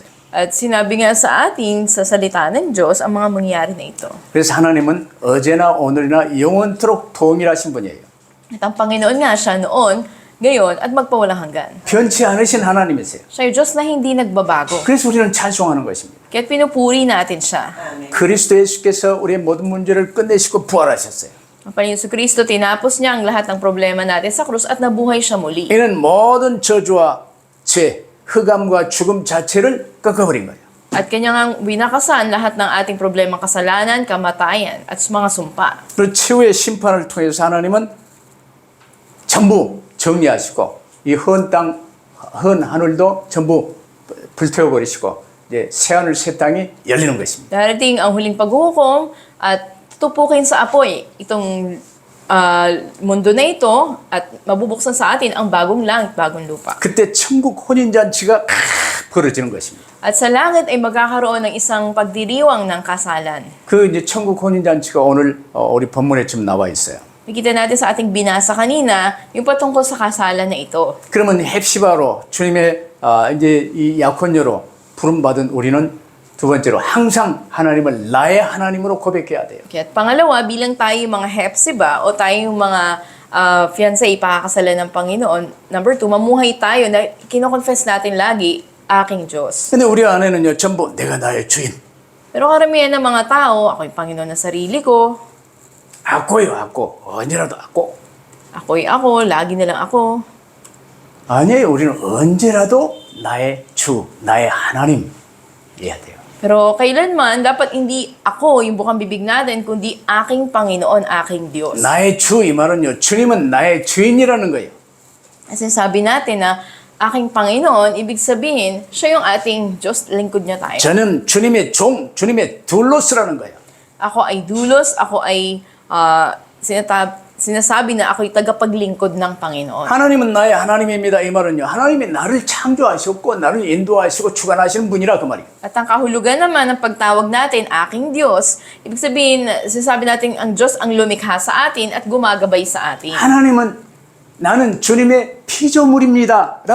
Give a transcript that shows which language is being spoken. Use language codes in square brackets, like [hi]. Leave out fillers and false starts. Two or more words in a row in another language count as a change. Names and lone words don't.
[tl] At sinabi nga sa atin, sa salita ng Diyos, ang mga mangyari na ito. [ko] 그래서 하나님은 어제나 오늘이나 영원토록 동일하신 분이에요. [tl] At ang Panginoon nga siya noon, ngayon, at magpawalang hanggan. [ko] 변치 않으신 하나님이세요. [tl] Siya yung Diyos na hindi nagbabago. [ko] 그래서 우리는 찬송하는 것입니다. [tl] Kaya't pinupuri natin siya. [ko] 그리스도 예수께서 우리의 모든 문제를 끝내시고 부활하셨어요. [tl] Ang Panginoon Kristo, tinapos niya ang lahat ng problema natin sa krus at nabuhay siya muli. [ko] 이는 모든 저주와 죄, 흑암과 죽음 자체를 꺾어버린 거예요. [tl] At kanyang winakasan lahat ng ating problema, kasalanan, kamatayan, at mga sumpa. [ko] 그리고 최후의 심판을 통해서 하나님은 전부 정리하시고 이 헌 땅, 헌 하늘도 전부 불태워버리시고 이제 새하늘 새 땅이 열리는 것입니다. [tl] Darating ang huling paghuhukom at tutupukin sa apoy itong mundo na ito at mabubuksan sa atin ang bagong langit, bagong lupa. [ko] 그때 천국 혼인잔치가 벌어지는 것입니다. [tl] At sa langit ay magkakaroon ng isang pagdiriwang ng kasalan. [ko] 그 이제 천국 혼인잔치가 오늘 우리 본문에 지금 나와 있어요. [tl] Nakita natin sa ating binasa kanina yung patungkol sa kasalan na ito. [ko] 그러면 헵시바로 주님의 이제 이 약혼녀로 부름받은 우리는 두 번째로 항상 하나님을 나의 하나님으로 고백해야 돼요. [tl] At pangalawa, bilang tayo yung mga hepsiba o tayo yung mga fiancé ipakakasalan ng Panginoon. Number 2, mamuhay tayo na kinoconfess natin lagi, aking Diyos. [ko] 근데 우리 안에는요 전부 내가 나의 주인. [tl] Pero karamihan ng mga tao, ako yung Panginoon ng sarili ko, [ko] 아꼬요 아꼬 언제라도 아꼬. [tl] ako'y ako, lagi na lang ako. [ko] 아니에요. 우리는 언제라도 나의 주, 나의 하나님 해야 돼요. [tl] Pero kailanman, dapat hindi ako yung bukang bibig natin, kundi aking Panginoon, aking Diyos. [ko] 나의 주 이 말은요. 주님은 나의 주인이라는 거예요. [tl] Kasi sabi natin na aking Panginoon, ibig sabihin, siya yung ating Diyos, lingkod niya tayo. [ko] 저는 주님의 종, 주님의 둘로스라는 거예요. [tl] Ako ay dulos, ako ay sinasabi na ako'y tagapaglingkod ng Panginoon. [ko] 하나님은 나의 하나님입니다. 이 말은요. 하나님이 나를 창조하셨고 나를 인도하시고 주관하시는 분이라 그 말이에요. [tl] At ang kahulugan naman ng pagtawag natin, aking Diyos, ibig sabihin, sinasabi natin ang Diyos ang lumikha sa atin at gumagabay sa atin. [ko] 하나님은 나는 주님의 피조물입니다.